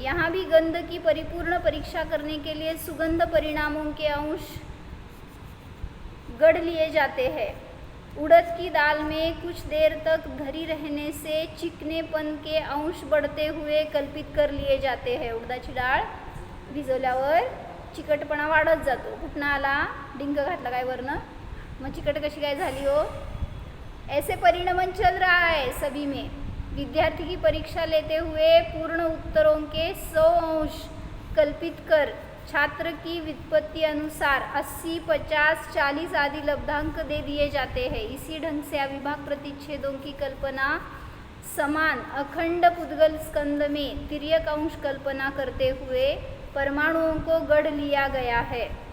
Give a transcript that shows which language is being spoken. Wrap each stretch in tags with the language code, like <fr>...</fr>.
<hi>यहाँ भी गंध की परिपूर्ण परीक्षा करने के लिए सुगंध परिणामों के अंश गढ़ लिए जाते हैं। उड़द की दाल में कुछ देर तक धरी रहने से चिकनेपन के अंश बढ़ते हुए कल्पित कर लिए जाते हैं।</hi> <mr>उडदाची डाळ भिजवल्यावर चिकटपणा वाढत जातो, कुठनं आला, डिंक घातला काय वरनं, मग चिकट कशी काय झाली हो,</mr> <hi>ऐसे परिणमन चल रहा है सभी में। विद्यार्थी की परीक्षा लेते हुए पूर्ण उत्तरों के 100 अंश कल्पित कर छात्र की व्युत्पत्ति अनुसार 80, 50, 40 आदि लब्धांक दे दिए जाते हैं। इसी ढंग से अविभाग प्रतिच्छेदों की कल्पना समान अखंड पुद्गल स्कंद में तिर्यक अंश कल्पना करते हुए परमाणुओं को गढ़ लिया गया है।</hi>